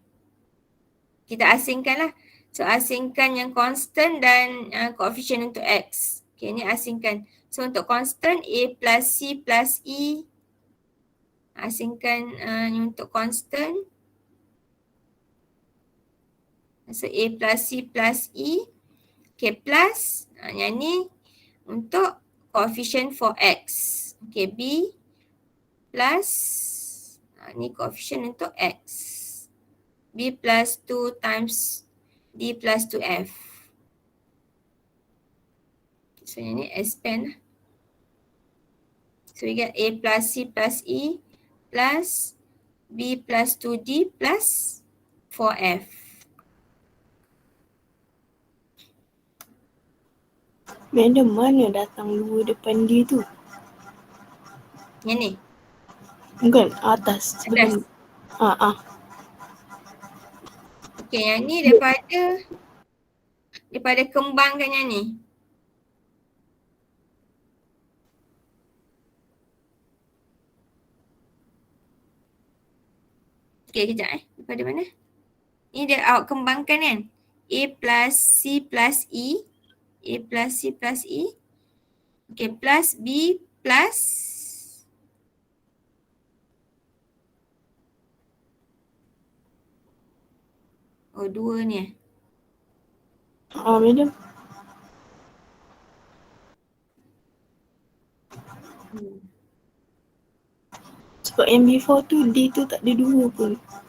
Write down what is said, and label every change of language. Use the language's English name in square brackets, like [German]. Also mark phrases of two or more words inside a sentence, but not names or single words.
[Malay] Kita asingkan lah. So, asingkan yang constant dan coefficient untuk X. Okay, ni asingkan. So, untuk constant A plus C plus E. Asingkan untuk constant. So, A plus C plus E. Okay, plus. Yang ni untuk [English] coefficient for X. [Malay] Okay, B plus. Ni coefficient untuk X. [English] B plus 2 times D plus 2F. [Malay] So, yang ni expand lah. [English] So, we get A plus C plus E plus B plus 2D plus 4F. [Malay] Madam, mana datang 2 depan dia tu? Yang ni? Bukan, atas. Sebelum. Okay, yang ni daripada kembangkan yang ni. Okay, kejap Daripada mana? Ni dia awak kembangkan kan? A plus C plus E. A plus C plus E. Okay, plus B plus. Oh, 2 ni Madam. Sebab yang before tu, D tu tak ada 2 pun.